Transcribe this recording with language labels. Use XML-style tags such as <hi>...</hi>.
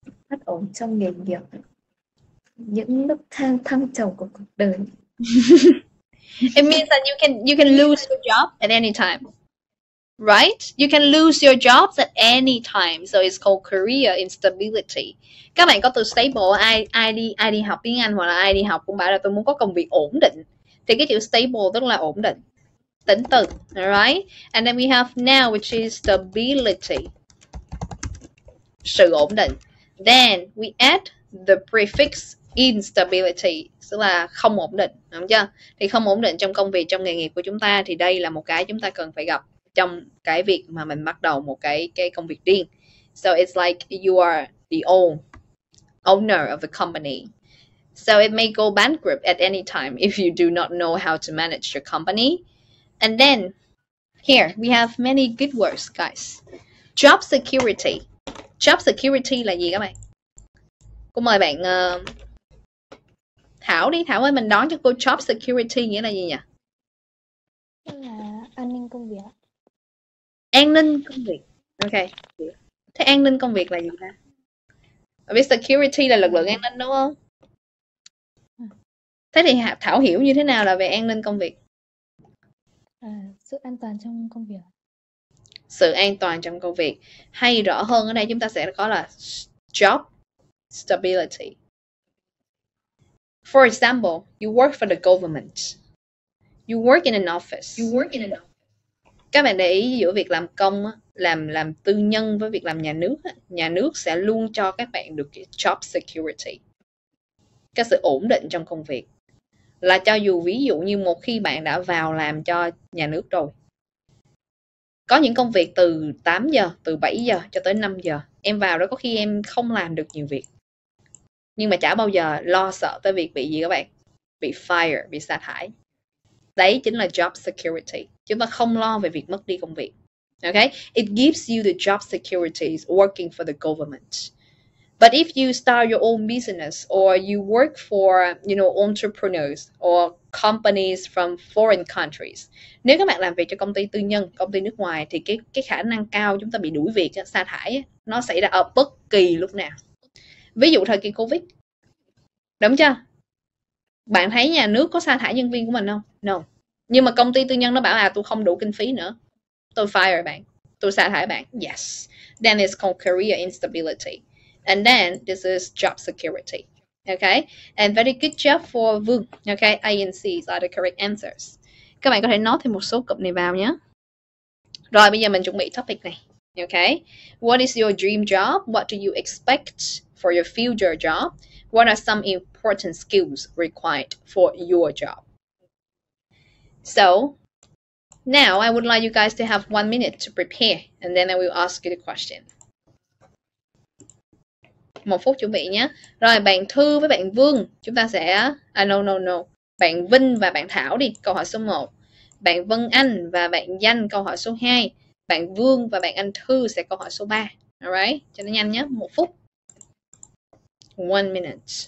<vi>Bất ổn trong nghề nghiệp. Những lúc thăng trầm của cuộc đời.</vi> <en>It means that you can lose your job at any time. Right? You can lose your jobs at any time. So it's called career instability.</en> <vi>Các bạn có từ stable, ai đi học tiếng Anh hoặc là ai đi học cũng bảo là tôi muốn có công việc ổn định. Thì cái chữ stable tức là ổn định. Tính từ. Alright.</vi> <en>And then we have now, which is stability.</en> <vi>Sự ổn định.</vi> <en>Then we add the prefix instability,</en> <vi>tức là không ổn định, đúng chưa? Thì không ổn định trong công việc, trong nghề nghiệp của chúng ta, thì đây là một cái chúng ta cần phải gặp trong cái việc mà mình bắt đầu một cái công việc riêng.</vi> <en>So it's like you are the owner of the company. So it may go bankrupt at any time if you do not know how to manage your company. And then here we have many good words, guys. Job security.</en> <vi>Job security là gì các bạn? Cô mời bạn Thảo đi. Thảo ơi, mình đoán cho cô job security nghĩa là gì nhỉ? Là an ninh công việc. An ninh công việc. Ok. Thế an ninh công việc là gì ta? Biết security là lực lượng an ninh đúng không? Thế thì Thảo hiểu như thế nào là về an ninh công việc? Sự an toàn trong công việc. Sự an toàn trong công việc. Hay rõ hơn ở đây chúng ta sẽ có là job stability.</vi> <en>For example, you work for the government. You work in an office.</en> <vi>Các bạn để ý giữa việc làm công, làm tư nhân với việc làm nhà nước. Nhà nước sẽ luôn cho các bạn được cái job security, cái sự ổn định trong công việc. Là cho dù ví dụ như một khi bạn đã vào làm cho nhà nước rồi, có những công việc từ 8 giờ, từ 7 giờ cho tới 5 giờ, em vào đó có khi em không làm được nhiều việc. Nhưng mà chả bao giờ lo sợ tới việc bị gì các bạn? Bị fire, bị sa thải. Đấy chính là job security. Chúng ta không lo về việc mất đi công việc.</vi> <en>Okay? It gives you the job securities working for the government. But if you start your own business or you work for, entrepreneurs or companies from foreign countries,</en> <vi>nếu các bạn làm việc cho công ty tư nhân, công ty nước ngoài, thì cái khả năng cao chúng ta bị đuổi việc, sa thải, nó xảy ra ở bất kỳ lúc nào. Ví dụ thời kỳ Covid, đúng chưa? Bạn thấy nhà nước có sa thải nhân viên của mình không? No. Nhưng mà công ty tư nhân nó bảo tôi không đủ kinh phí nữa, tôi fire bạn, tôi sa thải bạn.</vi> <en>Yes. Then it's called career instability. And then this is job security. Okay? And very good job for Vương. Okay? A and C are the correct answers.</en> <vi>Các bạn có thể nói thêm một số cụm này vào nhé. Rồi bây giờ mình chuẩn bị topic này.</vi> <en>Okay? What is your dream job? What do you expect for your future job? What are some important skills required for your job? So, now I would like you guys to have 1 minute to prepare, and then I will ask you the question.</en> <vi>1 phút chuẩn bị nhé. Rồi bạn Thư với bạn Vương, chúng ta sẽ... no. Bạn Vinh và bạn Thảo đi, câu hỏi số 1. Bạn Vân Anh và bạn Danh, câu hỏi số 2. Bạn Vương và bạn Anh Thư sẽ câu hỏi số 3. Alright, cho nó nhanh nhé, 1 phút.</vi> <en>1 minute.</en>